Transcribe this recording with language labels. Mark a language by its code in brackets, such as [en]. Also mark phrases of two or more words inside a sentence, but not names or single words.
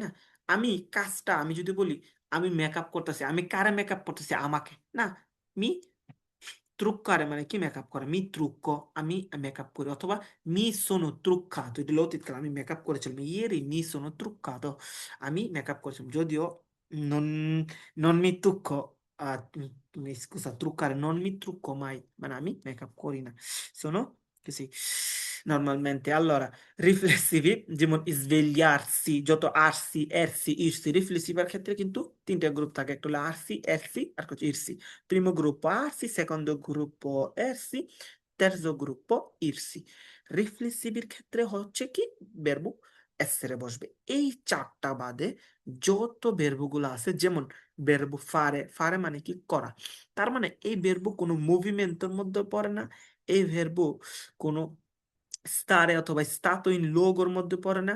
[bn] আমি কাজটা, আমি যদি বলি আমি মেকআপ করতেছি, আমি কারে মেকআপ করতেছি? আমাকে না। [it] মি truccare [bn] মানে কি? মেকআপ করে। [it] mi trucco, [bn] আমি মেকআপ করি, অথবা [it] mi sono truccato, [bn] এটা অতীতকাল, আমি মেকআপ করেছিলাম, [it] ieri mi sono truccato, [bn] আমি মেকআপ করেছিলাম। [it] যদিও non non mi trucco, scusa, truccare, non mi trucco mai, [bn] মানে আমি মেকআপ করি না। [it] sono così normalmente। Allora, [bn] রিফ্লেক্সিভি যেমন svegliarsi, যত আরসি, এরসি, ইরসি, রিফ্লেক্সিভার ক্ষেত্রে কিন্তু তিনটা গ্রুপ থাকে, একটা হলো আরসি, এরসি আর হচ্ছে ইরসি। [it] Primo gruppo arsi, secondo gruppo ersi, terzo gruppo irsi। [bn] রিফ্লেক্সিভের ক্ষেত্রে হচ্ছে কি [it] verbo essere [bn] বসবে। এই চারটা বাদে যত বেরবো গুলো আছে, যেমন [it] verbo fare, [bn] ফারে মানে কি করা, তার মানে এই বেরবো কোনো মুভমেন্টের মধ্যে পড়ে না। এই ভেরবো কোনো স্তারে অথবা [it] stato in luogo [bn] মধ্যে পড়ে না।